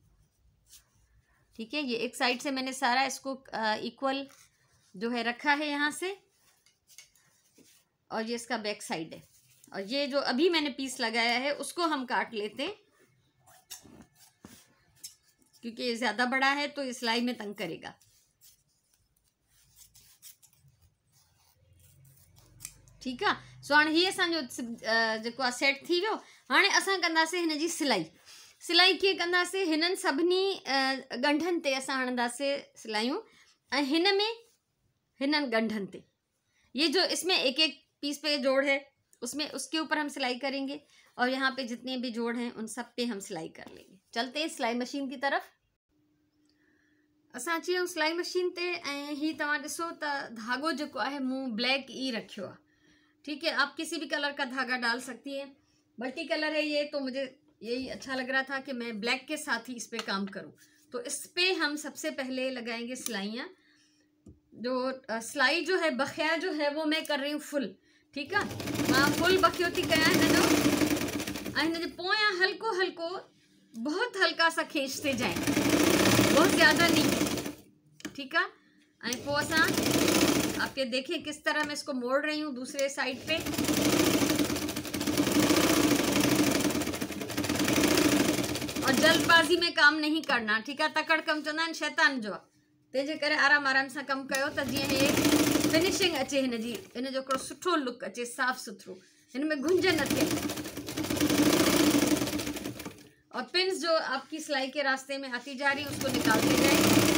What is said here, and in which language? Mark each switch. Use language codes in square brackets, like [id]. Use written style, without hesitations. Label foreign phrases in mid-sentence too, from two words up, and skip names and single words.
[ur] ٹھیک ہے، یہ ایک سائیڈ سے میں نے سارا اس کو اکوئل جو ہے رکھا ہے یہاں سے، اور یہ اس کا بیک سائیڈ ہے. اور یہ جو ابھی میں نے پیس لگایا ہے اس کو ہم کاٹ لیتے ہیں، کیونکہ یہ زیادہ بڑا ہے تو اس سلائی میں تنگ کرے گا. ٹھیک ہے, [sd] सो हाणे हीअ असांजो जेको आहे सेट थी वियो। हाणे असां कंदासीं हिन जी सिलाई। सिलाई कीअं कंदासीं, हिननि सभिनी ॻंढनि ते [ur] असां हणंदासीं सिलायूं, ऐं हिन में हिननि ॻंढनि ते یہ جو اس میں ایک ایک پیس پہ جوڑ ہے اس میں اس کے اوپر ہم سلائی کریں گے، اور یہاں پہ جتنے بھی جوڑ ہیں ان سب پہ ہم سلائی کر لیں گے. چلتے ہیں سلائی مشین کی طرف. [sd] असां अची वियूं सिलाई मशीन ते, ऐं ही तव्हां ॾिसो त धागो जेको आहे मूं ब्लैक ई रखियो आहे। [ur] ٹھیک ہے، آپ کسی بھی کلر کا دھاگہ ڈال سکتی ہیں۔ ملٹی کلر ہے یہ، تو مجھے یہی اچھا لگ رہا تھا کہ میں بلیک کے ساتھ ہی اس پہ کام کروں. تو اس پہ ہم سب سے پہلے لگائیں گے سلائیاں. جو سلائی جو ہے بخیہ جو ہے وہ میں کر رہی ہوں فل. ٹھیک ہے, [sd] मां फुल बखियो थी कयां हिनजो, ऐं हिनजे पोयां हल्को हल्को [ur] بہت ہلکا سا کھینچتے جائیں، بہت زیادہ نہیں. ٹھیک ہے, [sd] ऐं पोइ असां [ur] آپ یہ دیکھیں کس طرح میں اس کو موڑ رہی ہوں دوسرے سائیڈ پہ. اور جلدبازی میں کام نہیں کرنا. ٹھیک ہے, [sd] तकड़ कम चवंदा आहिनि शैतान जो, तंहिंजे करे आराम आराम सां कमु कयो त जीअं हे फिनिशिंग अचे, हिन जी हिन जो हिकिड़ो सुठो लुक अचे, साफ़ सुथरो, हिन में घुंज न थिए। [ur] اور پنز جو آپ کی سلائی کے راستے میں آتی جا رہی ہے اس کو نکالتے جائے.